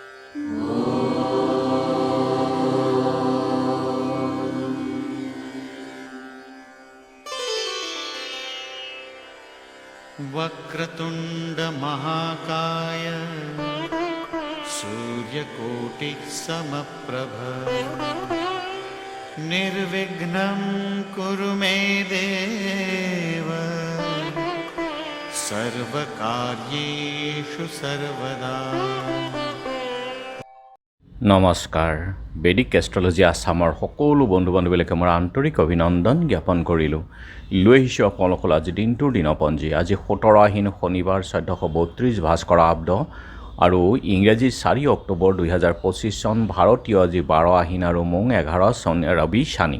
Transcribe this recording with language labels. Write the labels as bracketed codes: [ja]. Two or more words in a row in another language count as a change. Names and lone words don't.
[sa] वक्रतुंड महाकाय सूर्यकोटि समप्रभ निर्विघ्नं कुरु मे देव सर्वकार्येषु सर्वदा। [as] নমস্কাৰ। বেদিক এষ্ট্ৰলজি আছামৰ সকলো বন্ধু বান্ধৱীলৈকে মোৰ আন্তৰিক অভিনন্দন জ্ঞাপন কৰিলোঁ। লৈ আহিছোঁ আপোনালোকৰ আজি দিনটোৰ দিনপঞ্জী। আজি 17 আহিন শনিবাৰ 1432 ভাস্কৰ আব্দ আৰু ইংৰাজী 4 অক্টোবৰ 2025 চন, ভাৰতীয় আজি 12 আহিন আৰু মোং 11 চন, ৰবি শানি।